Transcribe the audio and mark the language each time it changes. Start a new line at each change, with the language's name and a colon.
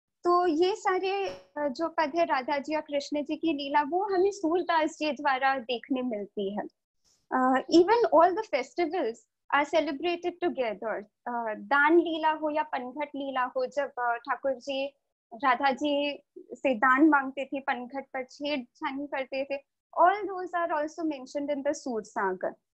Hindi: तो ये सारे जो पद है राधा जी और कृष्ण जी की लीला वो हमें सूरदास जी द्वारा देखने मिलती है.
English: Even all the festivals are celebrated together.
Hindi: दान लीला हो या पनघट लीला हो, जब ठाकुर जी राधा जी से दान मांगते थे, पनघट पर छेड़छानी करते थे,
English: all those are also mentioned in the Sursagar.